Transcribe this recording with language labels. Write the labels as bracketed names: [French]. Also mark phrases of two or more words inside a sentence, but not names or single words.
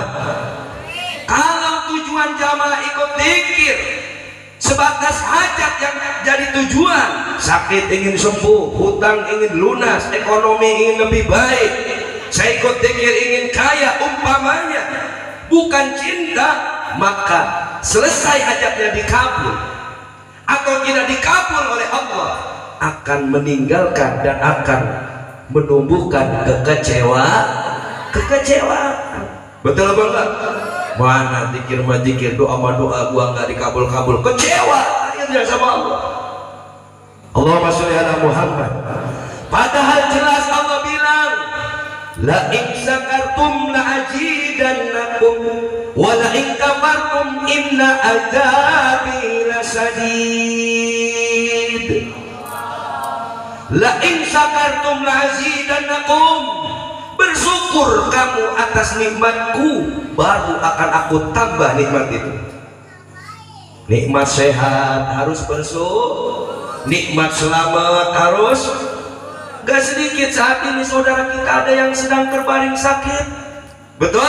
[Indonesian] Kalau tujuan jamaah ikut zikir sebatas hajat yang jadi tujuan, sakit ingin sembuh, hutang ingin lunas, ekonomi ingin lebih baik, saya ikut zikir ingin kaya umpamanya, bukan cinta, maka selesai hajatnya dikabul atau tidak dikabul oleh Allah, akan meninggalkan dan akan menumbuhkan kekecewaan. Betul apa enggak? Mana zikir mazikir, doa doa gua enggak dikabul-kabul, kecewa akhirnya sama Allah. [Arabic] اللهم صل على محمد. [Indonesian] Padahal jelas Allah bilang, [Arabic] لئن شكرتم لأزيدنكم ولئن كفرتم إن عذابي لشديد. لئن شكرتم لأزيدنكم, [Indonesian] bersyukur kamu atas nikmatku, baru akan aku tambah nikmat itu. Nikmat sehat harus bersyukur, nikmat selamat harus. Gak sedikit saat ini saudara kita ada yang sedang terbaring sakit, betul?